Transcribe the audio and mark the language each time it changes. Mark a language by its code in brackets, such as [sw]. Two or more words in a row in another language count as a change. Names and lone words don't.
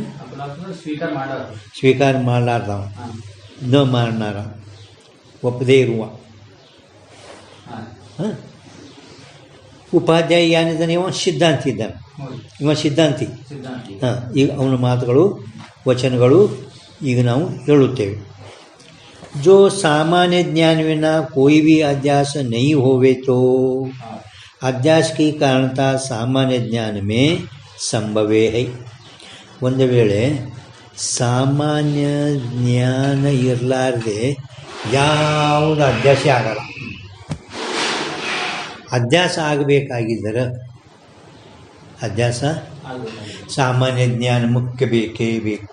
[kn] ಸ್ವೀಕಾರ ಮಾಡಲಾರ್ದವ, ನ ಮಾಡ್ನಾರ, ಒಪ್ಪದೇ ಇರುವ. ಉಪಾಧ್ಯಾಯ ಏನಿದ್ದಾನೆ ಇವ ಸಿದ್ಧಾಂತಿ ಇದ್ದಾನೆ. ಈಗ ಅವನ ಮಾತುಗಳು ವಚನಗಳು ಈಗ ನಾವು ಹೇಳುತ್ತೇವೆ. [hi] जो सामान्य ज्ञान बिना कोई भी अध्यास नहीं होवे तो अध्यास की कारणता सामान्य ज्ञान में संभवे है. [kn] ಒಂದು ವೇಳೆ ಸಾಮಾನ್ಯ ಜ್ಞಾನ ಇರಲಾರ್ದೆ ಯಾವುದು ಅಧ್ಯಾಸ ಆಗಲ್ಲ. ಅಧ್ಯಾಸ ಆಗಬೇಕಾಗಿದ್ದರೆ ಸಾಮಾನ್ಯ ಜ್ಞಾನ ಮುಖ್ಯ ಬೇಕೇ ಬೇಕು.